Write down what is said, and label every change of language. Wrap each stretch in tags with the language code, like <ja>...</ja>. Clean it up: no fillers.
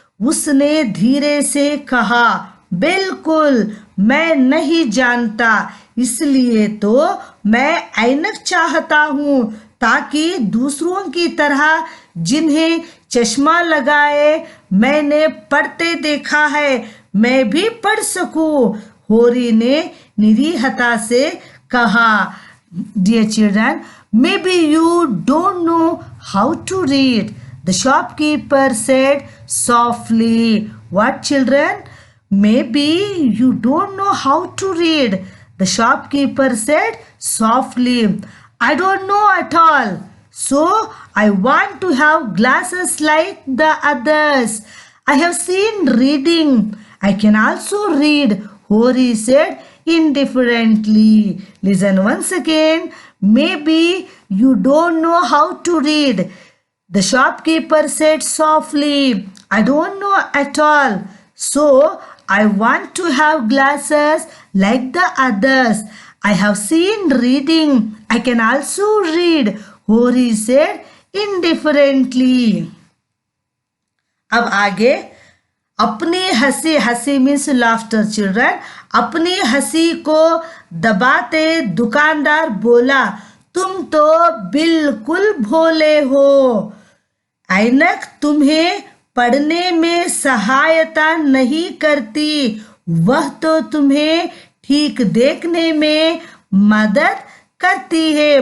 <hi>उसने धीरे से कहा, बिल्कुल मैं नहीं जानता, इसलिए तो मैं ऐनक चाहता हूँ ताकि दूसरों की तरह जिन्हें चश्मा लगाए मैंने पढ़ते देखा है मैं भी पढ़ सकूं। होरी ने निरीहता से कहा।</hi> <en>Dear children, maybe you don't know how to read. The shopkeeper said softly. What, children? Maybe you don't know how to read. The shopkeeper said softly. I don't know at all. So I want to have glasses like the others. I have seen reading. I can also read, Hori said indifferently. Listen once again. Maybe you don't know how to read. The shopkeeper said softly, I don't know at all. So I want to have glasses like the others. I have seen reading. I can also read, Hori said indifferently.</en> <hi>अब आगे, अपनी हंसी, हंसी</hi> <en>means laughter children,</en> <hi>अपनी हंसी को दबाते दुकानदार बोला, तुम तो बिल्कुल भोले हो। ऐनक तुम्हें पढ़ने में सहायता नहीं करती, वह तो तुम्हें ठीक देखने में मदद करती है।</hi>